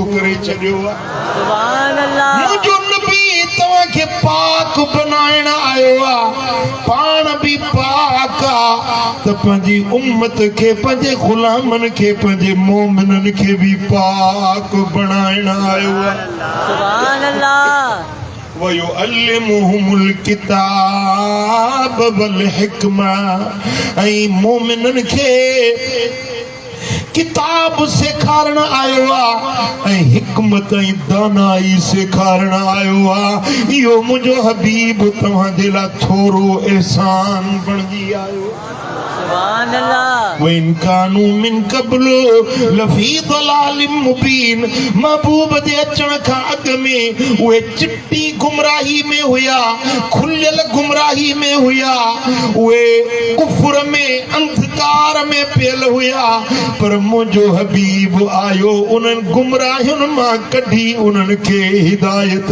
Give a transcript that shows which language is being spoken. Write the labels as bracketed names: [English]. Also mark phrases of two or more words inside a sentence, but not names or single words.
[Sindhi] करे छॾियो आहे [Arabic] سبحان الله [Sindhi] मुंहिंजो नबी तव्हांखे पाक बनाइण आयो आहे पाण बि पाक आहे त पंहिंजी उम्मत खे पंहिंजे ग़ुलामनि खे पंहिंजे मोमिननि खे बि पाक बनाइण आयो आहे [Arabic] سبحان الله ويعلمهم الكتاب والحكمة [Sindhi] ऐं मोमिननि खे किताब सेखारण आयो आहे ऐं हिकमत ऐं दानाई सेखारण आयो आहे इहो मुंहिंजो हबीब तव्हांजे लाइ थोरो एहसान बणिजी आयो [Arabic] سبحان الله وإن كانوا من قبل لفي ضلال مبين [Sindhi] महबूब जे अचण खां अॻ में उहे चिट्टी गुमराही में हुया खुलियल गुमराही में हुया उहे कुफ्र में अंधकार में पियल हुया पर मुंहिंजो हबीब आयो उन्हनि गुमराहियुनि मां कढी उन्हनि खे हिदायत